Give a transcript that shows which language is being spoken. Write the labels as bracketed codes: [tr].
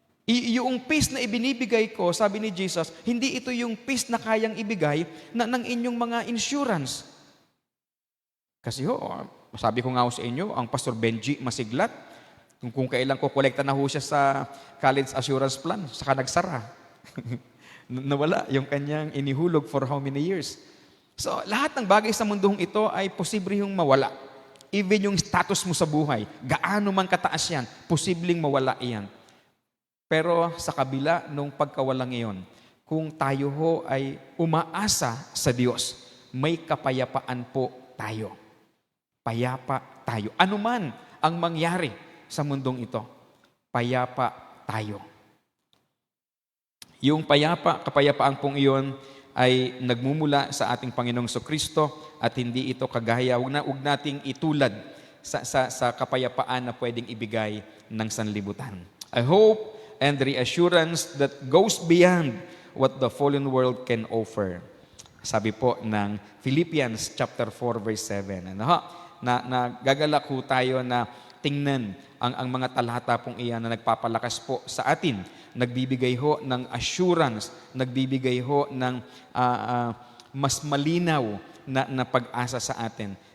[tl] Yung peace na ibinibigay ko, sabi ni Jesus, hindi ito yung peace na kayang ibigay ng inyong mga insurance. Kasi sabi ko nga sa inyo, ang Pastor Benji Masiglat, kung kailan ko kolekta na ho siya sa college assurance plan, saka nagsara. Nawala yung kanyang inihulog [en] for how many years. [tl] So, lahat ng bagay sa mundong ito ay posible yung mawala. Even yung status mo sa buhay, gaano man kataas yan, posibleng mawala iyan. Pero sa kabila nung pagkawalang iyon, kung tayo ho ay umaasa sa Diyos, may kapayapaan po tayo. Payapa tayo. Ano man ang mangyari sa mundong ito, payapa tayo. Yung kapayapaan pong iyon, ay nagmumula sa ating Panginoong Kristo at hindi ito kagaya, huwag nating itulad sa kapayapaan na pwedeng ibigay ng sanlibutan. [en] I hope and reassurance that goes beyond what the fallen world can offer. [tl] Sabi po ng Philippians chapter 4 verse 7. Nagagalak ho tayo na tingnan ang mga talata pong iyan na nagpapalakas po sa atin. Nagbibigay ho ng assurance, nagbibigay ho ng mas malinaw na pag-asa sa atin.